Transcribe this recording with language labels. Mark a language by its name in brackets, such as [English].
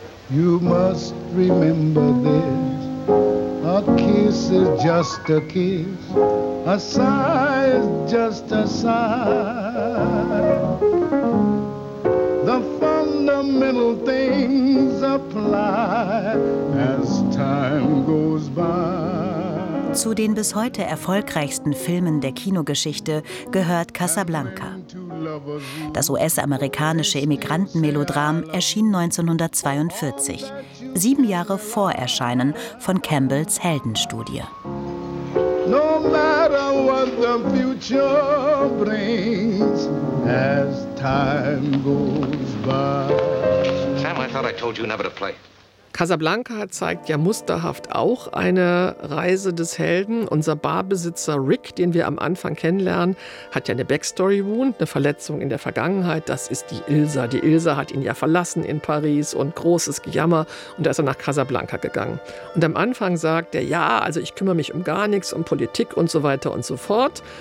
[English] You must remember this. A kiss is just a kiss. A sigh is just a sigh. The fundamental things apply as time goes by. [German] Zu den bis heute erfolgreichsten Filmen der Kinogeschichte gehört Casablanca. Das US-amerikanische Immigrantenmelodram erschien 1942, 7 Jahre vor Erscheinen von Campbells Heldenstudie. [English] No matter what the future brings, as time goes by. Sam, I thought I told you never to play. [German] Casablanca zeigt ja musterhaft auch eine Reise des Helden. Unser Barbesitzer Rick, den wir am Anfang kennenlernen, hat ja eine Backstory-Wound, eine Verletzung in der Vergangenheit. Das ist die Ilsa. Die Ilsa hat ihn ja verlassen in Paris und großes Gejammer. Und da ist er nach Casablanca gegangen. Und am Anfang sagt er, ja, also ich kümmere mich um gar nichts, um Politik und so weiter und so fort.